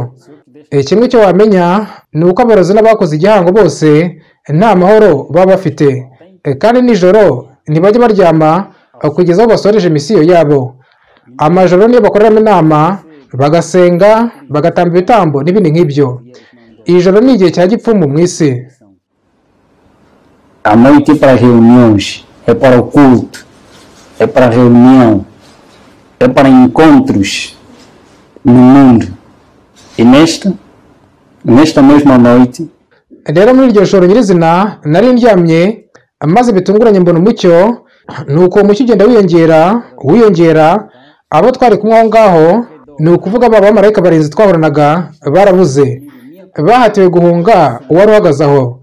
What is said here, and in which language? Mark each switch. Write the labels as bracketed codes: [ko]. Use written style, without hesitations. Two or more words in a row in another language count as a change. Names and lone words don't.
[rw] Kimwe cyo wamenya ni uko abarozi n'abakoze igihango bose nta mahoro baba bafite, kandi nijoro ntibajya baryama kugeza aho basoreje misiyo yabo. Amajoro niyo bakoreramo inama, bagasenga, bagatamba ibitambo n'ibindi nk'ibyo. Ijoro ni igihe cya gipfumu mu isi. [pt] A noite é para reuniões, é para o culto, é para reunião, é para encontros no mundo. E nesta mesma noite, [rw] rero muri iryo joro nyirizina nari ndyamye, maze bitunguranye mbona umucyo, nuko umucyo ugenda wiyongera. Abo twari kumwe aho ngaho, ni ukuvuga ba bamarayika barinzi twahoranaga barabuze, bahatiwe guhunga uwari uhagaze aho.